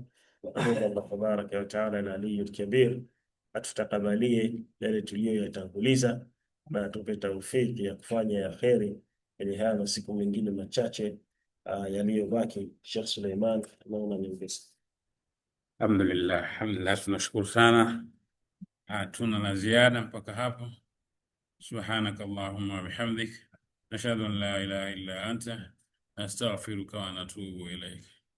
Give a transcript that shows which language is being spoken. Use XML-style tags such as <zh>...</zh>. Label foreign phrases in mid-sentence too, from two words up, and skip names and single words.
<sw>Allah</sw> <ar>تبارك وتعالى</ar> <sw>na</sw> <ar>العلي الكبير</ar> <sw>atutakabalie yale tuliyoyatanguliza na atupe taufiki ya kufanya ya kheri kwenye haya masiku mengine machache yaliyobaki. Sheikh Suleiman, naona niongeze. Alhamdulillah, tunashukuru sana, hatuna la ziada mpaka hapo.</sw> <ar>سبحانك اللهم وبحمدك، نشهد أن لا إله إلا أنت، نستغفرك ونتوب إليك.</ar>